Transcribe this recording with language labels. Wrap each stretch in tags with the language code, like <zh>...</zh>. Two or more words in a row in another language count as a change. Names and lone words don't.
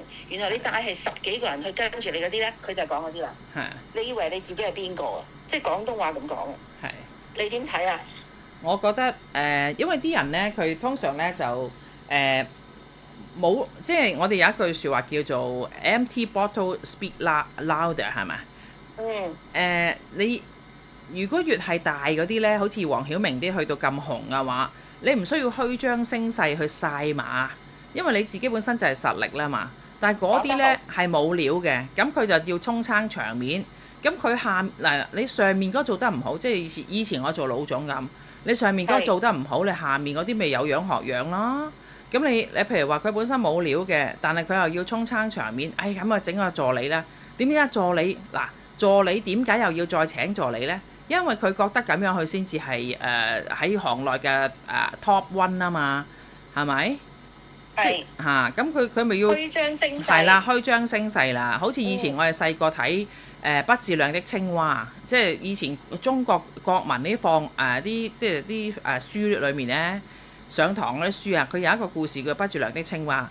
<yue>然後你帶係10幾個人去跟住你嗰啲咧，佢就講嗰啲啦。你以為你自己係邊個啊？即係廣東話咁講啊。你點睇啊？我覺得因為啲人咧，佢通常咧就冇，即係我哋有一句説話叫做</yue> <en>empty bottle speak louder，</en> <yue>係咪？你如果越係大嗰啲咧，好似黃曉明啲去到咁紅嘅話，你唔需要虛張聲勢去晒馬。因為你自己本身就係實力啦嘛，但係嗰啲呢係冇料嘅，咁佢就要衝撐場面。咁佢你上面嗰做得唔好，即係以前我做老總咁，你上面嗰做得唔好，你下面嗰啲咪有樣學樣啦。咁你譬如話佢本身冇料嘅，但係佢又要衝撐場面，咁啊整個助理啦。點解助理點解又要再請助理呢？因為佢覺得咁樣佢先至係喺行內嘅</yue> <en>top one</en> <yue>啊嘛，係咪？咁佢咪要虛張聲勢。係啦，虛張聲勢啦。好似以前我哋細個睇不自量的青蛙，即係以前中國國民啲放啲即係啲書裏面咧，上堂嗰啲書啊，佢有一個故事叫不自量的青蛙。</yue>